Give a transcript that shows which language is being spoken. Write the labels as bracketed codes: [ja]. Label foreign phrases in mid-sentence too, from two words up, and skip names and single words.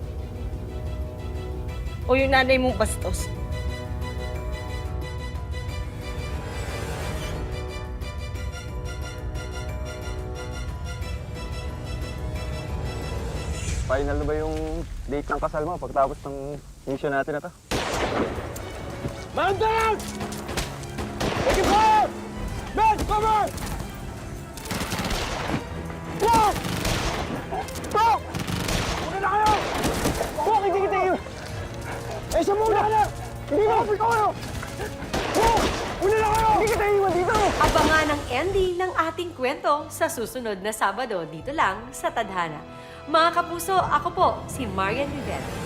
[tl] O yung nanay mong bastos? Final na ba yung date ng kasal mo pagtapos ng mission natin na to? [en] Man down! Take it fire! Men, cover! Whoa! [tl] Bro! Una na kayo! Whoa, hindi kita yun! Eh, siya muna na! Hindi na! Kapit kayo! Whoa! Una na kayo! Hindi kita iwan dito! Abangan ang ending ng ating kwento sa susunod na Sabado dito lang sa Tadhana. Mga kapuso, ako po si Marian Rivera.